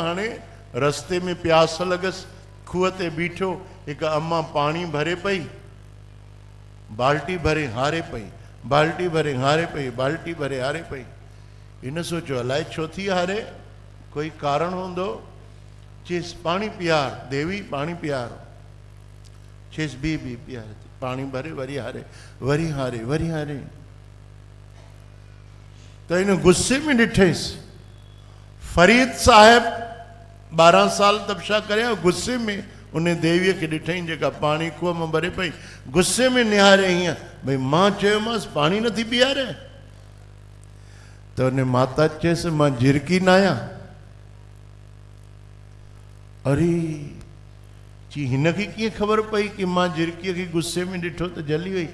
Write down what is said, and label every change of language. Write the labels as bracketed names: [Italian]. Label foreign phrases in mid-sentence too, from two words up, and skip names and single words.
[Sindhi] हाणे रस्ते में प्यास लॻसि, खूह ते बीठो, हिकु अम्मा पाणी भरे पई, बाल्टी भरे हारे पई, बाल्टी भरे हारे पई, बाल्टी भरे हारे पई। हिन सोचियो अलाए छो थी हारे, कोई कारण हूंदो। चेस पाणी पियार, देवी पाणी पियार, चेस बी पियार, पाणी भरे वरी हारे, वरी हारे, वरी हारे। तो इन गुस्से में ॾिठेसि, फरीद साहिब 12 साल तपस्या करे, गुस्से में उन देवीअ खे ॾिठई जेका पाणी खूह में भरे पई, गुस्से में निहारे हीअं, भई मां चयोमांसि पाणी नथी पीआरे, त उन माता चयसि मां झिरकी न आहियां। अरे ची हिनखे कीअं ख़बर पई कि मां झिरकीअ खे गुस्से में ॾिठो त जली वई।